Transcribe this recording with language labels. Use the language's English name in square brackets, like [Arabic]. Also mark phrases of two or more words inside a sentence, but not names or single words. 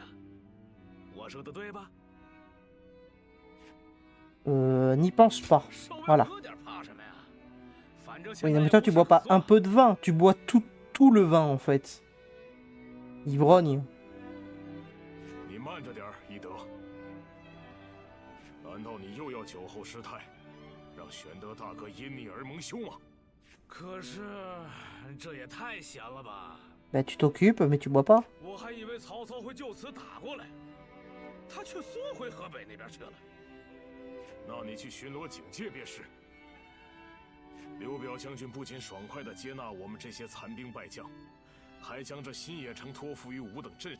[Chinese] 我说的对吧 [French] n'y pense pas. Voilà. Oui, non, mais toi, tu bois pas un peu de vin, tu bois tout le vin, en fait. Ivrogne. [Chinese] 你慢着点，伊德。难道你又要酒后失态，让玄德大哥因你而蒙羞吗？可是这也太闲了吧！ [French] Bah, tu t'occupes, mais tu bois pas. [Chinese] 我还以为曹操会就此打过来，他却缩回河北那边去了。那你去巡逻警戒便是。刘表将军不仅爽快地接纳我们这些残兵败将，还将这新野城托付于吾等镇。